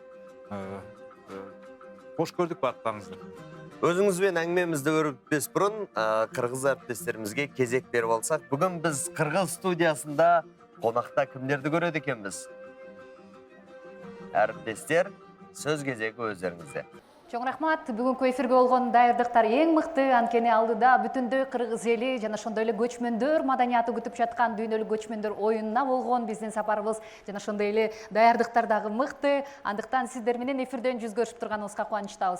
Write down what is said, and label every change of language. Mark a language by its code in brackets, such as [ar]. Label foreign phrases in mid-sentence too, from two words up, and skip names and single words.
[kk] Қош көрдік барлықтарыңызды. Өзіңізбен әңгімемізді өрбітпес бұрын қырғыз әріптестерімізге кезек беріп алсақ, бүгін біз қырғыз студиясында қонақта кімдерді көреді екенбіз? Әріптестер, сөз кезегі өздеріңізде. [ky] Чоң рахмат, бүгүнкү эфирге болгон даярдыктар эң мыкты, анткени алдыда бүтүндөй кыргыз эли жана ошондой эле көчмөндөр маданияты күтүп жаткан дүйнөлүк көчмөндөр оюнуна болгон биздин сапарыбыз жана ошондой эле даярдыктар дагы мыкты. Андыктан сиздер менен эфирден жүз көрүшүп турганыбызга кубанычтабыз.